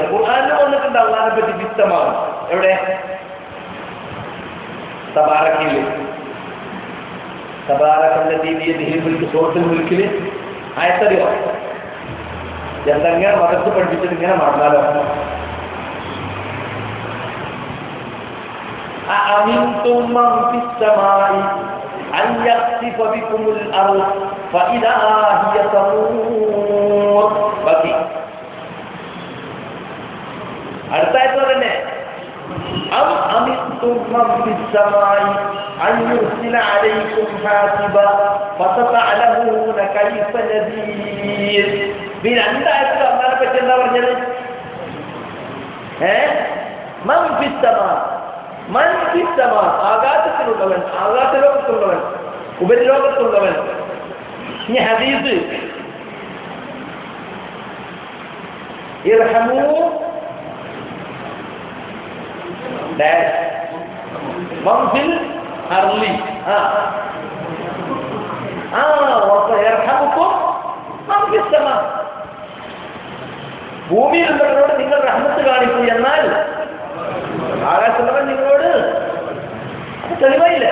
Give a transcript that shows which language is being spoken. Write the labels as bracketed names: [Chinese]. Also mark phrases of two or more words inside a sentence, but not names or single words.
[Malayalam] ഖുർആനിൽ വന്നിട്ടുണ്ട് അല്ലാഹനെ പറ്റി ഫിസ്സമാണ്. എവിടെ? തബാറക്കില്, [Arabic] تبارك الذي بيده الملك, [Malayalam] സൂറത്തുൽ മുൽക്കില് ആയത്തറിയോ? എന്തെങ്ങനെ മതത്ത് പഠിപ്പിച്ചിട്ട് ഇങ്ങനെ മറന്നാലോ? [Arabic] أأمنتم من في السماء أن يخسف بكم الأرض فإذا هي تمور. [Malayalam] ബാക്കി അടുത്ത ആയത്ത് തന്നെ, [Arabic] أم أمنتم من في السماء أن يرسل عليكم حاسبا فستعلمون كيف نذير. [Malayalam] ഈ 2 ആയത്തിൽ അല്ലാഹനെ പറ്റി എന്താ പറഞ്ഞത്? [Arabic] من في السماء, من في السماء, [Malayalam] ആകാശത്തിലുള്ളവൻ, ആകാശലോകത്തുള്ളവൻ, ഉപരിലോകത്തുള്ളവൻ. ഇനി ഹദീസ്, [Arabic] ارحموا من في الأرض يرحمكم من في السماء, [Malayalam] ഭൂമിയിലുള്ളവരോട് നിങ്ങൾ റഹ്മത്ത് കാണിക്കൂ, എന്നാൽ ആകാശത്തുള്ളവൻ നിങ്ങളോട് അത് തെളിവായില്ലേ?